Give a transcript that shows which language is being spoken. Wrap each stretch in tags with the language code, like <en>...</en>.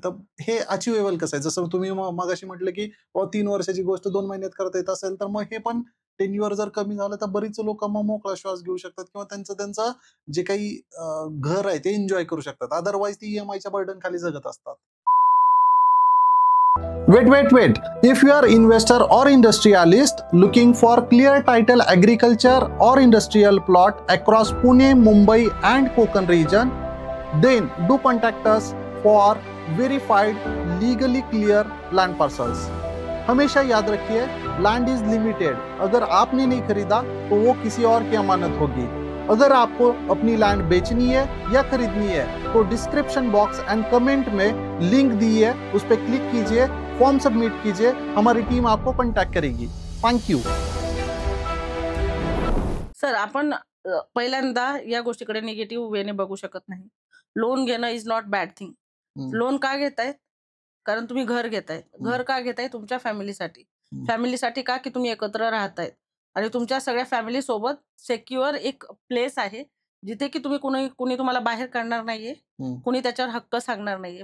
<mr>तर हे अचिव्हेबल कसं आहे? जसं तुम्ही मगाशी म्हटलं, की 3 वर्षाची गोष्ट 2 महिन्यात करता येत असेल, तर मग हे पण टेन्युअर जर कमी झालं, तर बरीच लोकं मग मोकळा श्वास घेऊ शकतात किंवा त्यांचं जे काही घर आहे ते एन्जॉय करू शकतात. अदरवाईज ती ईएमआयच्या बर्डन खाली जगत असतात.</mr> <en>Wait. If you are investor or industrialist looking for clear title agriculture or industrial plot across Pune, Mumbai and Konkan region, then do contact us for verified legally clear land parcels.</en> <hi>हमेशा याद रखिए,</hi> <en>Land is limited.</en> <hi>अगर आपने नहीं खरीदा तो वो किसी और की अमानत होगी. अगर आपको अपनी लैंड बेचनी है या खरीदनी है तो डिस्क्रिप्शन बॉक्स एंड कमेंट में लिंक दी है, उस पर क्लिक कीजिए, फॉर्म सबमिट कीजिए, हमारी टीम आपको कॉन्टैक्ट करेगी.</hi> <en>Thank you.</en> <mr>सर, आपण पहिल्यांदा या गोष्टीकडे निगेटिव्ह वेने बघू शकत नाही. लोन घेणं</mr> <en>Is not bad thing.</en> <mr>Loan का घेताय? कारण तुम्ही घर घेताय. घर का घेताय? तुमच्या फॅमिलीसाठी. फॅमिलीसाठी का? की तुम्ही एकत्र राहतायत आणि तुमच्या सगळ्या फॅमिली सोबत सेक्युअर एक प्लेस आहे, जिथे की तुम्ही कुणी तुम्हाला बाहेर काढणार नाहीये, कुणी त्याच्यावर हक्क सांगणार नाहीये.</mr>